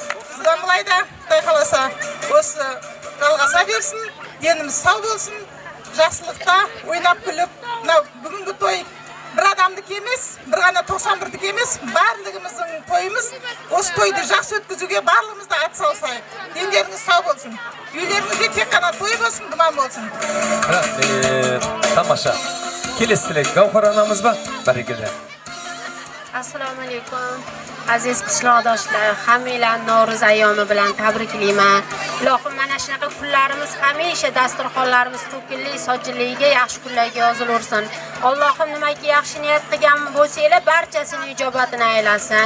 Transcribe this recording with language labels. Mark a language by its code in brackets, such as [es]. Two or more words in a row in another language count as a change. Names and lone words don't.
[kk] Бұдан былай да Құдай қаласа осы жалғаса берсін, деніміз сау болсын, жақсылықта ойнап күліп, бүгінгі той бір адамдық емес, бір ғана 91-дік емес, барлығымыздың тойымыз. Осы тойды жақсы өткізуге барлығымызды атсалысайық. Дендеріңіз сау болсын. Үйлеріңізде тек қана той болсын, думан болсын. Тамаша. Келесі тілек Gavhar anamız ба? Бәрекелде. [uz] Assalomu alaykum. Aziz qishloqdoshlar, hammanglarni Navro'z ayyomi bilan tabriklayman. Ilohim mana shunaqa kunlarimiz hamisha dasturxonlarimiz to'kinli, sochinligiga, yaxshi kunlarga yozilaversin. Allohim nimaga yaxshi niyat qilgan bo'lsanglar, barchasini ijobatini aylasin.